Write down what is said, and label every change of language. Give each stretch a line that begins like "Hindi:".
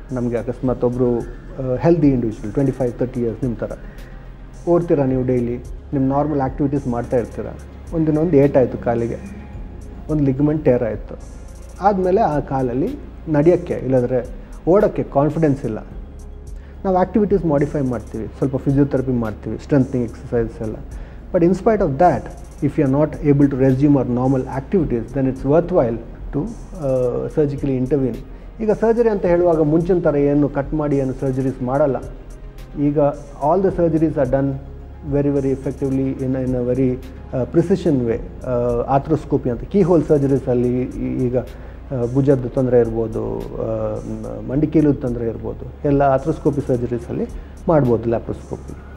Kannada: ನಮಗೆ ಅಕಸ್ಮಾತ್ ಒಬ್ಬರು ಹೆಲ್ದಿ ಇಂಡಿವಿಜುವಲ್ 25-30 ಇಯರ್ಸ್ ನಿಮ್ಮ ಥರ ಓಡ್ತೀರಾ, ನೀವು ಡೈಲಿ ನಿಮ್ಮ ನಾರ್ಮಲ್ ಆ್ಯಕ್ಟಿವಿಟೀಸ್ ಮಾಡ್ತಾ ಇರ್ತೀರ, ಒಂದಿನೊಂದು ಏಟಾಯಿತು ಕಾಲಿಗೆ, ಒಂದು ಲಿಗಮೆಂಟ್ ಟೇರ್ ಆಯಿತು, ಆದಮೇಲೆ ಆ ಕಾಲಲ್ಲಿ ನಡೆಯೋಕ್ಕೆ ಇಲ್ಲಾಂದರೆ ಓಡೋಕ್ಕೆ ಕಾನ್ಫಿಡೆನ್ಸ್ ಇಲ್ಲ. ನಾವು ಆ್ಯಕ್ಟಿವಿಟೀಸ್ ಮಾಡಿಫೈ ಮಾಡ್ತೀವಿ, ಸ್ವಲ್ಪ ಫಿಸಿಯೋಥೆರಪಿ ಮಾಡ್ತೀವಿ, ಸ್ಟ್ರೆಂತ್ನಿಂಗ್ ಎಕ್ಸಸೈಸಸ್ ಎಲ್ಲ.
English: But in spite of that, if you are not able to resume our normal activities, then it's worthwhile to surgically intervene.
Kannada: ಈಗ ಸರ್ಜರಿ ಅಂತ ಹೇಳುವಾಗ ಮುಂಚಿನ ಥರ ಏನು ಕಟ್ ಮಾಡಿ ಏನು ಸರ್ಜರೀಸ್ ಮಾಡಲ್ಲ.
English: ಈಗ all the surgeries are done very effectively in a very precision way.
Kannada: Arthroscopy ಅಂತ ಕೀಹೋಲ್ ಸರ್ಜರೀಸಲ್ಲಿ ಈಗ ಭುಜದ ತೊಂದರೆ ಇರ್ಬೋದು, ಮಂಡಿ ಕೀಲದ ತೊಂದರೆ ಇರ್ಬೋದು, ಎಲ್ಲ ಆರ್ಥ್ರೋಸ್ಕೋಪಿ ಸರ್ಜರೀಸಲ್ಲಿ ಮಾಡ್ಬೋದು, ಲ್ಯಾಪ್ರೋಸ್ಕೋಪಿ.